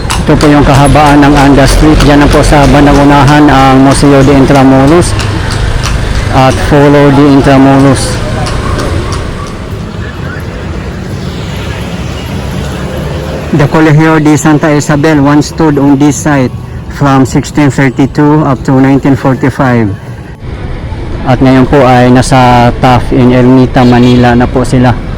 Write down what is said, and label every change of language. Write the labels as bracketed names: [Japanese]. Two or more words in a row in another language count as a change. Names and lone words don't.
[Filipino] Ito po yung kahabaan ng Anda Street. Diyan na po sa bandang unahan ang Museo de Intramuros at Foro de Intramuros. [English] The Colegio de Santa Isabel once stood on this site from 1632 up to 1945. [Filipino] At ngayon po ay nasa Taft in Ermita, Manila na po sila.